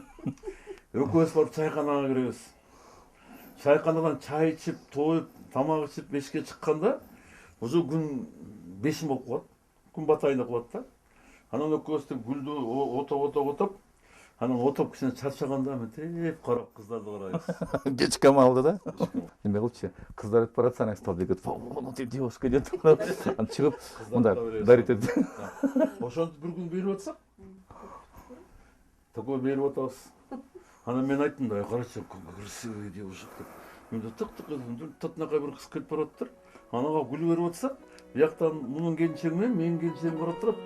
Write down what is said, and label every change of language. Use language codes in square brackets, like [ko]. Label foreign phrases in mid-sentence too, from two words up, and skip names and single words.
[ky] Экөөбүз барып чайканага киребиз. Чайканадан чай ичип, тоюп, тамак ичип эшикке чыкканда уже күн 5 болуп калат. Күн батайын деп калат да. Анан экөөбүз гүлдү отоп, анан отоп кичине чарчаганда мынтип карап кыздарды карайбыз. Кечки амалды да. Неме кылчу? Кыздар өтүп баратса, анан стол дегет, [ru] "Вон тип девушка" [ky] деп. Анан чыгып, мында дарит этип. Ошентип бир күн берип атсак, такой берип атабыз. Анан мен айттым да, "Карачы, [ru] красивый девушек" [ky] деп. Мында тык-тык татынакай бир кыз келип бараттыр. Анага гүл берип атсак, бияктан мунун келинчеги менен менин келинчегим карап турат.